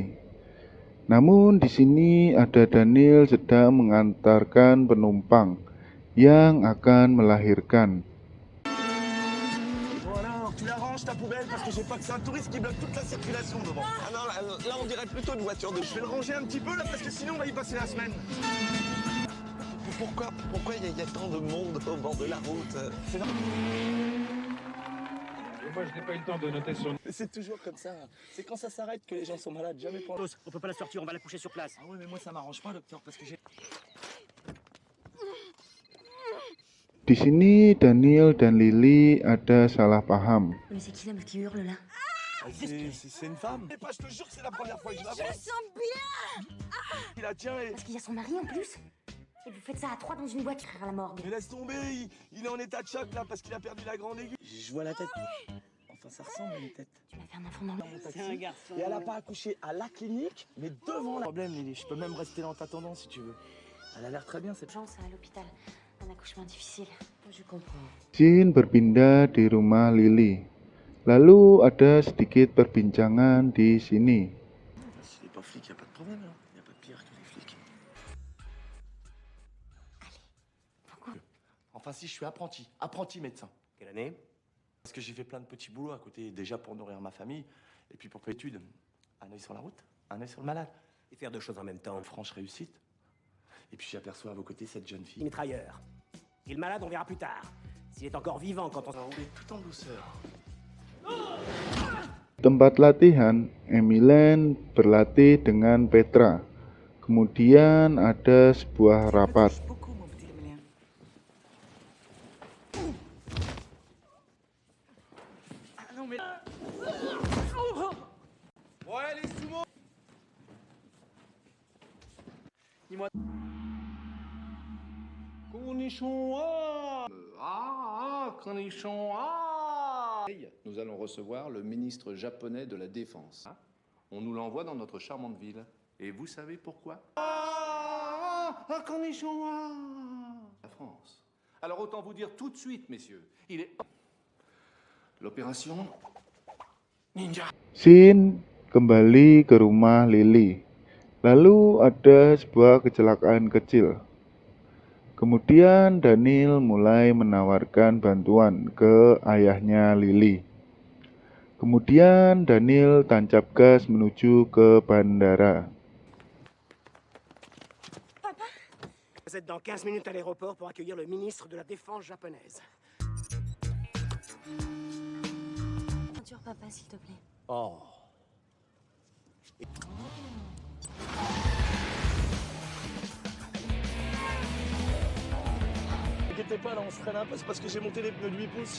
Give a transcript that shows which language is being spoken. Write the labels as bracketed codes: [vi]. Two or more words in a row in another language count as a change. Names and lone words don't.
[id] Namun di sini ada Daniel sedang mengantarkan penumpang yang akan melahirkan. [fr] Voilà, tu la ranges ta poubelle parce que j'ai pas que c'est un touriste qui bloque toute la circulation devant. Ah non, là on dirait plutôt une voiture de... Je vais le ranger un petit peu là parce que sinon on va y passer la semaine. Pourquoi il y a tant de monde au bord de la route? Moi, je n'ai pas eu le temps de noter son... C'est toujours comme ça. C'est quand ça s'arrête que les gens sont malades. Jamais pour... On peut pas la sortir, on va la coucher sur place. Ah ouais, mais moi ça m'arrange pas, docteur, parce que j'ai... [id] Di sini Daniel dan Lily ada salah paham. [fr] Mais c'est qui là qui hurle là? C'est une femme. Mais pas, je te jure que c'est la première fois que je la vois. Je sens bien. Il la tient et... Parce qu'il y a son mari en plus. Et vous faites ça à trois dans une voiture à la morgue. Mais laisse tomber, il est en état de choc là parce qu'il a perdu la grande aiguë. Je vois la tête. Enfin, ça ressemble à une tête. Tu m'as fait un enfant dans le... C'est un garçon. Et elle a pas accouché à la clinique, mais devant la... Problème, Lily, je peux même rester là en t'attendant si tu veux. Elle a l'air très bien, cette... Urgence à l'hôpital. Un accouchement difficile. Je comprends. [id] Scene berpindah di rumah Lily. Lalu ada sedikit perbincangan di sini. [fr] S'il n'est pas flic, y a pas de problème, hein. Y a pas de pire que les flics. Pourquoi? Enfin, si, je suis apprenti médecin. Quelle année? Parce que j'ai fait plein de petits boulots à côté, déjà pour nourrir ma famille, et puis pour faire études. Un œil sur la route, un œil sur le malade. Et faire deux choses en même temps. Franche réussite. Et puis j'aperçois à vos côtés cette jeune fille. Mitrailleur. Et le malade, on verra plus tard. S'il est encore vivant quand on... Roulez tout en douceur. [id] Tempat latihan, Emilian berlatih dengan Petra. Kemudian ada sebuah rapat. [fr] Ouais, les sumo. Dis-moi. Nous allons recevoir le ministre japonais de la Défense. On nous l'envoie dans notre charmante ville. Et vous savez pourquoi? La France. Alors autant vous dire tout de suite, messieurs, il est... L'opération Ninja. [id] Scene kembali ke rumah Lily. Lalu ada sebuah kecelakaan kecil. Kemudian Daniel mulai menawarkan bantuan ke ayahnya Lily. Kemudian Daniel tancap gas menuju ke bandara. [fr] Vous êtes dans 15 minutes à l'aéroport pour accueillir le ministre de la Défense japonaise. Ceinture papa s'il te plaît. Oh. T'inquiétez pas, là on se freine un peu, c'est parce que j'ai monté les pneus de 8 pouces.